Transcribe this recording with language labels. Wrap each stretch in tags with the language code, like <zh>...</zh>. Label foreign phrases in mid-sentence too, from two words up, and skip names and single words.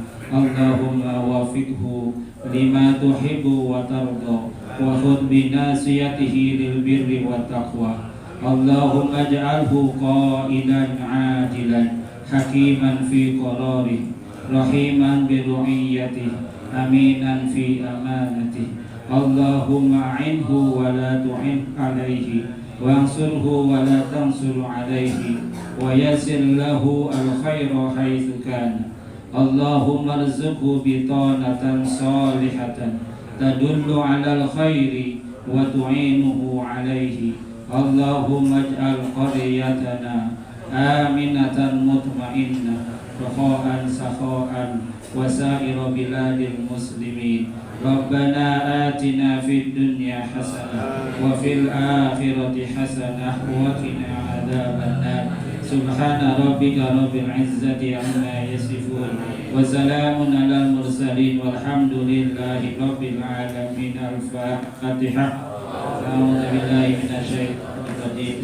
<ar>اللهم وفقه لما تحب وترضى وخذ بناصيته للبر والتقوى. اللهم اجعله قائلا عاجلا حكيما في قراره رحيما برعيته أمينا في أمانته. اللهم أعنه ولا تعن عليه وانصره ولا تنصر عليه ويسر له الخير حيث كان. اللهم ارزقه بطانة صالحة تدل على الخير وتعينه عليه. اللهم اجعل قريتنا آمنة مطمئنة رخاء سخاء وسائر بلاد المسلمين. ربنا آتنا في الدنيا حسنة وفي الآخرة حسنة وقنا عذاب النار. سبحان ربك رب العزة عما يصفون وسلام على المرسلين والحمد لله رب العالمين. Al-Fatihah. أعوذ بالله من الشيطان الرجيم.</ar>